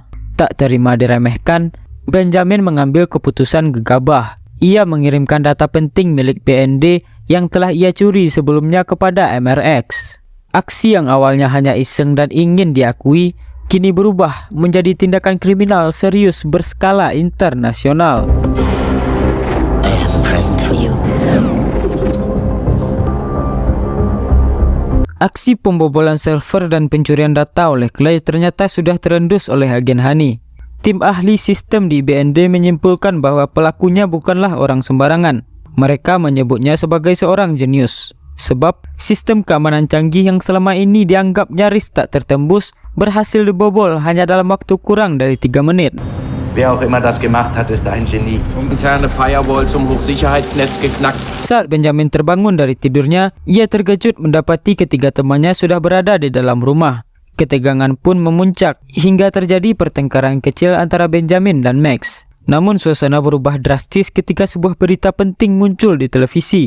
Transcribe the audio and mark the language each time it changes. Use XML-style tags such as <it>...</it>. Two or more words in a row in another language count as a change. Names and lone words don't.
<id>Tak terima diremehkan, Benjamin mengambil keputusan gegabah. Ia mengirimkan data penting milik BND yang telah ia curi sebelumnya kepada MRX. Aksi yang awalnya hanya iseng dan ingin diakui, kini berubah menjadi tindakan kriminal serius berskala internasional.</id> <en>I have a present for you.</en> <id>Aksi pembobolan server dan pencurian data oleh Clay ternyata sudah terendus oleh agen Hani. Tim ahli sistem di BND menyimpulkan bahwa pelakunya bukanlah orang sembarangan. Mereka menyebutnya sebagai seorang jenius. Sebab sistem keamanan canggih yang selama ini dianggap nyaris tak tertembus berhasil dibobol hanya dalam waktu kurang dari 3 menit.</id> <de>Wer auch immer das gemacht hat, ist ein Genie. Interne Firewall zum Hochsicherheitsnetz geknackt.</de> <id>Saat Benjamin terbangun dari tidurnya, ia terkejut mendapati ketiga temannya sudah berada di dalam rumah. Ketegangan pun memuncak hingga terjadi pertengkaran kecil antara Benjamin dan Max. Namun suasana berubah drastis ketika sebuah berita penting muncul di televisi.</id>